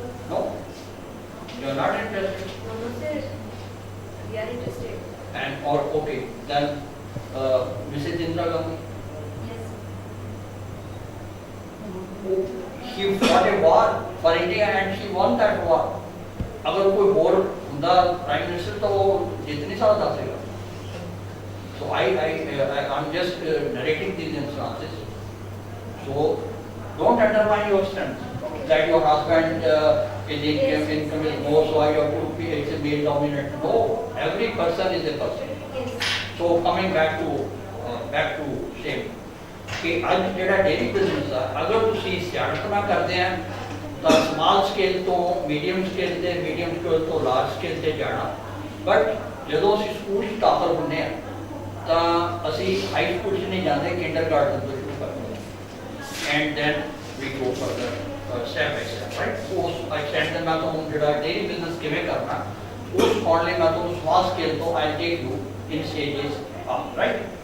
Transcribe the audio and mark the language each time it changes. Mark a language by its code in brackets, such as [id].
[en] No, you are not interested. No, sir, we are interested. And or okay, then Mrs. Indira Gandhi, Yes. she fought a war for India and she won that war. [hi] अगर कोई और हुंदा prime minister तो वो जीत नहीं सकता था। [en] So I'm just narrating these instances. So don't undermine your strength. That your husband is income is more, so I have to be it's a male dominant. No, every person is a person. Yes. So coming back to same. [hi] कि आज जेड़ा dairy business है अगर तुसी सियाणप ना करते हैं तो स्मॉल स्केल तो मीडियम स्केल तो लार्ज स्केल ते जाना बट [pa] ਜਦੋਂ ਅਸੀਂ ਸਕੂਲ 'ਚ ਦਾਖਲ ਹੁੰਦੇ ਆ ਤਾਂ ਅਸੀਂ ਹਾਈ ਸਕੂਲ 'ਚ ਨਹੀਂ ਜਾਂਦੇ ਕਿੰਡਰਗਾਰਟਨ ਤੋਂ ਸ਼ੁਰੂ ਕਰਦੇ ਹਾਂ [en] and then we go further step by step right [pa] ਉਸ ਐਕਸਟੈਂਡ ਦੇ ਮੈਂ ਤੁਹਾਨੂੰ ਜਿਹੜਾ ਡੇਅਰੀ ਬਿਜ਼ਨਸ ਕਿਵੇਂ ਕਰਨਾ ਉਸ ਸਿਖਾਉਣ ਲਈ ਮੈਂ ਤੁਹਾਨੂੰ ਸਮਾਲ ਸਕੇਲ ਤੋਂ [en] I take you in stages up right